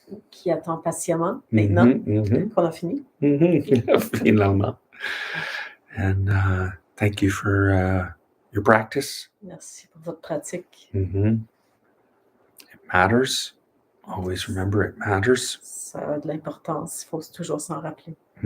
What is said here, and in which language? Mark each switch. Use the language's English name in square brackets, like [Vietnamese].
[French] qui attend patiemment maintenant qu'on a fini. Finalement. [English] And thank you for your practice. [French] Merci pour votre pratique. [English] It matters. Always remember it matters. [French] Ça a de l'importance, il faut toujours s'en rappeler.